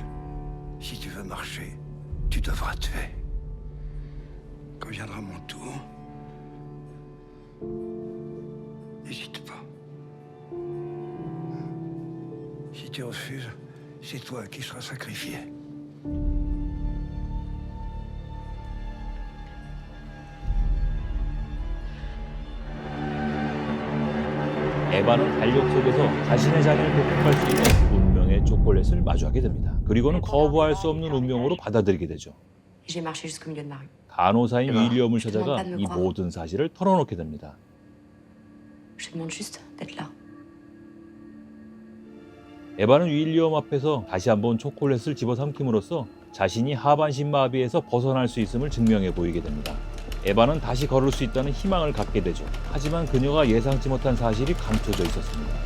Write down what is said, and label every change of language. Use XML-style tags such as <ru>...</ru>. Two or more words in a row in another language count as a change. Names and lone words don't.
<fr>Si tu veux marcher, tu devras tuer. Quand viendra mon tour, n'hésite pas. Si tu refuses, c'est toi qui seras sacrifié.</fr> <ko>에바는 달력 속에서 자신의 자리를 극복할 수 있는 운명의 초콜릿을 마주하게 됩니다. 그리고는 거부할 수 없는 운명으로 받아들이게 되죠.</ko> <fr>J'ai marché jusqu'au milieu de ma rue.</fr> <ko>간호사인 윌리엄을 찾아가 이 모든 사실을 털어놓게 됩니다.</ko> <fr>Je demande juste d'être là.</fr> <ko>에바는 윌리엄 앞에서 다시 한번 초콜릿을 집어삼킴으로써 자신이 하반신 마비에서 벗어날 수 있음을 증명해 보이게 됩니다. 에바는 다시 걸을 수 있다는 희망을 갖게 되죠. 하지만 그녀가 예상치 못한 사실이 감춰져 있었습니다.</ko>